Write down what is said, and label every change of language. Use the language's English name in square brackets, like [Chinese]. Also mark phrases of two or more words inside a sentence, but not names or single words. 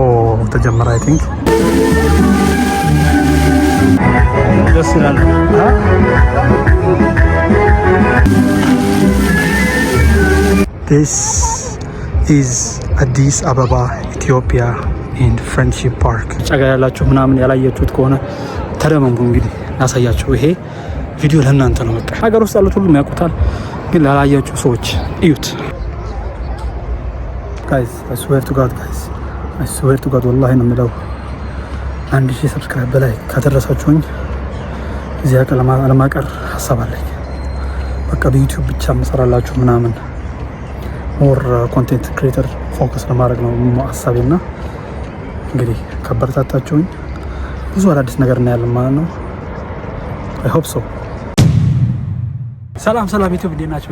[Amharic] ተጀመረ [English] I think [Amharic] ደስ ይላል [English] This is Addis Ababa Ethiopia in Friendship Park [Amharic] ጫጋ ያላችሁ ምናምን ያላያችሁት ከሆነ ተደመሙ እንግዲህ ያሳያችሁ ይሄ ቪዲዮ ለእናንተ ነው በቃ ሀገር ውስጥ ያሉት ሁሉም ያውቁታል ግን ላላያችሁ ሰዎች እዩት [English] guys I swear to God [Amharic] والله ነው የምለው 1000 ሰብስክራይብ በላይ ካደረሳችሁኝ እዚህ አለማቀር ሐሳብ አለኝ በቃ በዩቲዩብ ብቻ መሰራላችሁ ምናምን [English] more content creator focus [Amharic] ለማድረግ ነው ሐሳቤና እንግዲህ ከበረታታችሁኝ ብዙ አዳዲስ ነገር እናያለን ማለት ነው [English] I hope so [Amharic] ሰላም ዩቲዩብ እንዴት ናችሁ?